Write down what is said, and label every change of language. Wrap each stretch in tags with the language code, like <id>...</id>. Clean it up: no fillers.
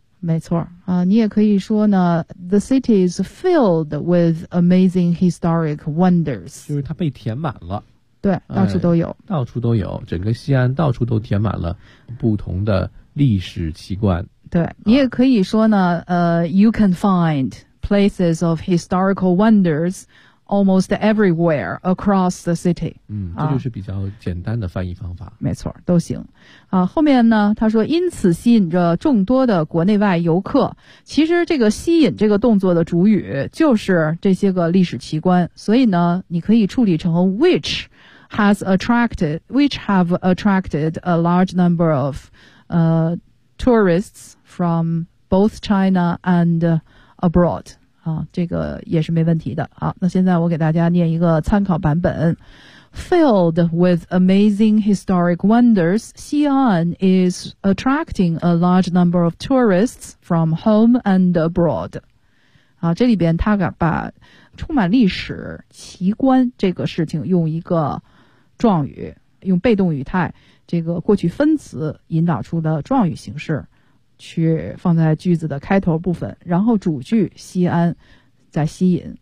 <zh>没错啊，你也可以说呢</zh> <en>the city is filled with amazing historic wonders，</en> <zh>就是它被填满了。对，到处都有，哎，到处都有，整个西安到处都填满了不同的历史奇观。对，你也可以说呢，</zh> <en>you can find places of historical wonders almost everywhere across the city。</en> <zh>嗯，这就是比较简单的翻译方法。啊，没错，都行。啊，后面呢，他说因此吸引着众多的国内外游客。其实这个吸引这个动作的主语就是这些个历史奇观，所以呢，你可以处理成</zh> <en>which have attracted a large number of tourists from both China and abroad</en> <zh>啊，这个也是没问题的。好，那现在我给大家念一个参考版本。</zh> <en>Filled with amazing historic wonders, Xi'an is attracting a large number of tourists from home and abroad。</en> <zh>啊，这里边他把充满历史奇观这个事情用一个状语，用被动语态这个过去分词引导出的状语形式去放在句子的开头部分，然后主句西安在吸引。</zh>